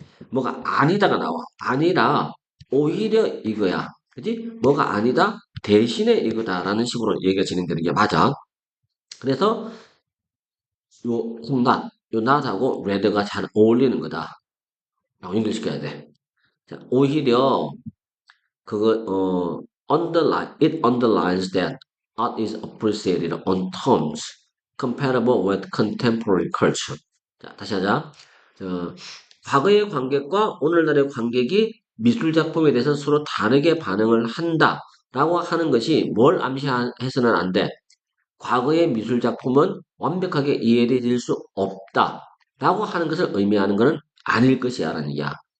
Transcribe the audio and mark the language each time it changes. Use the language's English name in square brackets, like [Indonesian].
[Korean] 뭐가 아니다가 나와. 아니라 오히려 이거야. 그지? 뭐가 아니다 대신에 이거다라는 식으로 얘기가 진행되는 게 맞아. 그래서 요 not, 요 not하고 rather가 잘 어울리는 거다. 연결시켜야 돼. [English] 자, [Korean] 오히려 그거 [English] it underlines that art is appreciated on terms comparable with contemporary culture. [Korean] 자, 다시 하자. 과거의 관객과 오늘날의 관객이 미술 작품에 대해서 서로 다르게 반응을 한다라고 하는 것이 뭘 암시해서는 안 돼. 과거의 미술 작품은 완벽하게 이해되질 수 없다라고 하는 것을 의미하는 것은 아닐 것이야라는 얘기야.